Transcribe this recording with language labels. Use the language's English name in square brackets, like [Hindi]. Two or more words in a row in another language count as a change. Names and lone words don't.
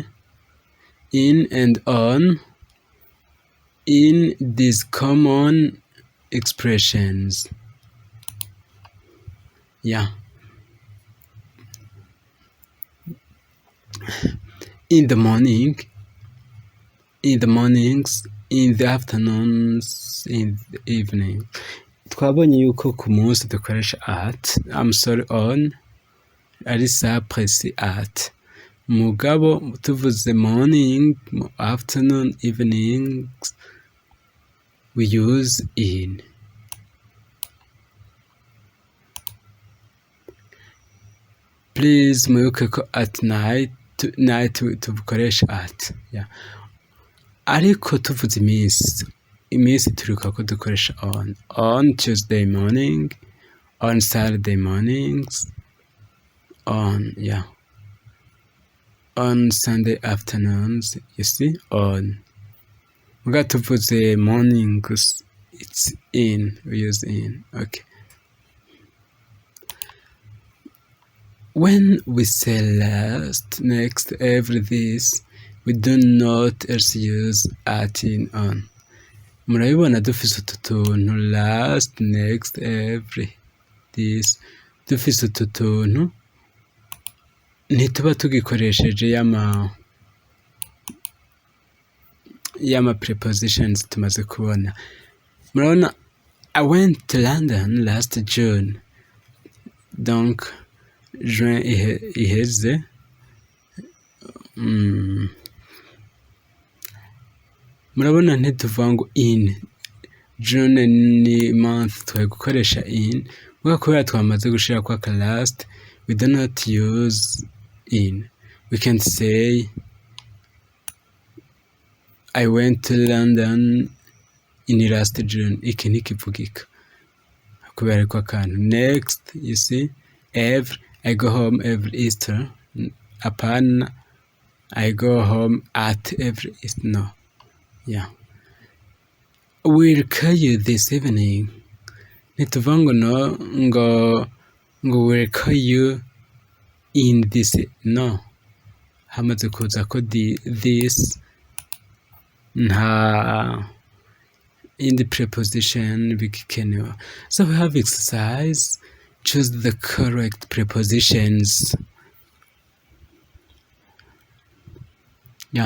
[English] In and on in these common expressions. Yeah. In the morning, in the mornings, in the afternoons, in the evening. [Rundi] Twabonye yuko ku munsi dukoresha at, [English] I'm sorry, on, [Rundi] ari sa presi at. Mugabo tuvuze [English] morning, afternoon, evening, we use in. Please [Rundi] mwibuke ko [English] at night tubukoresha at. Yeah. [Rundi] Ariko tuvuze iminsi turibuka ko dukoresha [English] on Tuesday morning, on Saturday mornings, on Sunday afternoons, you see, on. [Rundi] Muga tuvuze [English] mornings, it's in, we use in. Okay. When we say last, next, every, this, we do not else use at, in, on. [Rundi] Murabibona dufise utu tuntu [English] last, next, every, this, [Rundi] dufise utu tuntu ntituba tugikoresheje y'ama prepositions tumaze kubona. Murabona, [English] I went to London last June. [French] Donc juin [Rundi] iheze. Murabona ntituvuga ngo in. June ni month twari gukoresha in. Muga kubera twamaze gushira kwa [English] last, we do not use in. We can say I went to London in last June. [Rundi] Iki ntikivugika kubera ko akantu. [English] Next, you see, every, I go home every Easter. Apana, I go home at every Easter. No. Yeah. We'll call you this evening. [Rundi] Ntituvuga ngo no, ngo [English] we'll call you in this. No. [Rundi] Hamaze kuza ko this nta [English] in the preposition [Rundi] bigikenewe. [English] So we have exercise. Choose the correct prepositions. Yeah.